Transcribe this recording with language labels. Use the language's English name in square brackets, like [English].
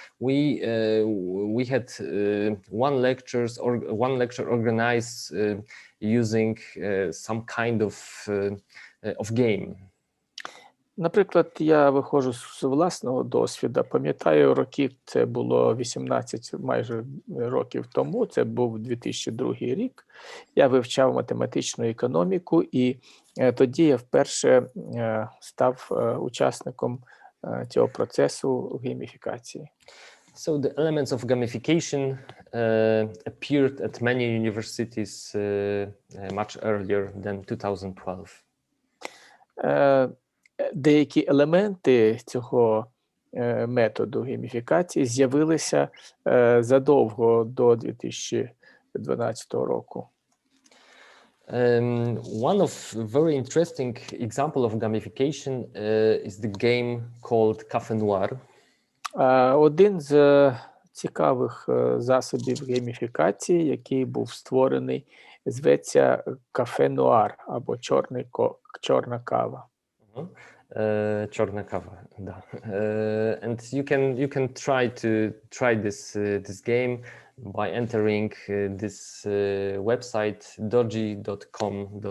[English] We had one lecture organized using some kind of game. [Ukrainian] Наприклад, я виходжу з власного досвіду. Пам'ятаю роки, це було 18 майже років тому, це був 2002 рік. Я вивчав математичну економіку, і тоді я вперше став учасником цього процесу гейміфікації. [English] So the elements of gamification appeared at many universities much earlier than 2012. [Ukrainian] Деякі елементи цього методу гейміфікації з'явилися задовго до 2012 року. [English] One of very interesting example of gamification is the game called Café Noir. [Ukrainian] Один з цікавих засобів гейміфікації, який був створений, зветься Кафе Нуар або чорна кава. Чорна кава, да. [English] And you can try this game by entering this website doji.com.pl.